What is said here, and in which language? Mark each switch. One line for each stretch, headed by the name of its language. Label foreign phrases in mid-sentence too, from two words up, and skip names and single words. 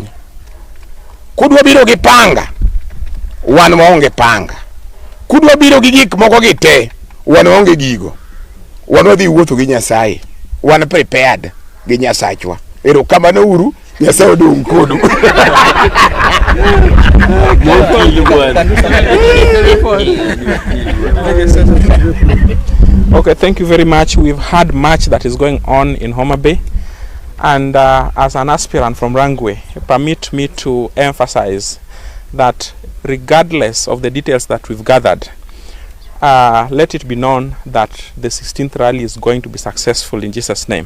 Luo (Kenya and Tanzania): Kudwa biro gi panga, wan waonge panga. Kudwa biro gi gik moko gi te, wan waonge gigo. Wan wadhi wuotho gi Nyasaye. Wan prepared gi Nyasachwa. Erokamano uru, Nyasaye odong kodu.
English: Okay, thank you very much. We've had much that is going on in Homa Bay, and as an aspirant from Rangwe, permit me to emphasize that regardless of the details that we've gathered, let it be known that the 16th rally is going to be successful in Jesus' name.